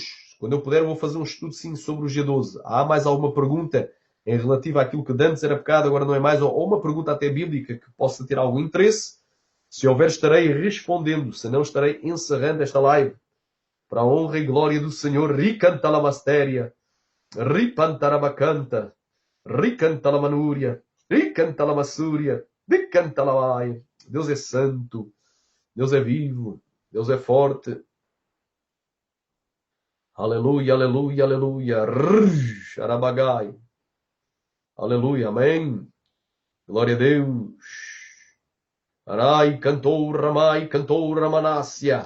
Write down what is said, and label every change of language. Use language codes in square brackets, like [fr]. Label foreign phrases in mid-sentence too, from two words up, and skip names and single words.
[pt] Quando eu puder, vou fazer um estudo sim sobre o G12. Há mais alguma pergunta em relativa àquilo que antes era pecado, agora não é mais? Ou uma pergunta até bíblica que possa ter algum interesse? Se houver, estarei respondendo. Se não, estarei encerrando esta live. Para a honra e glória do Senhor. Ricanta la mastéria. Ripantarabacanta. Ricanta la manúria. Ricanta la massúria. Ricanta la vai. Deus é santo. Deus é vivo. Deus é forte. Aleluia, aleluia, aleluia. Arabagai. Aleluia, amém. Glória a Deus. Arai, cantou Ramanácia.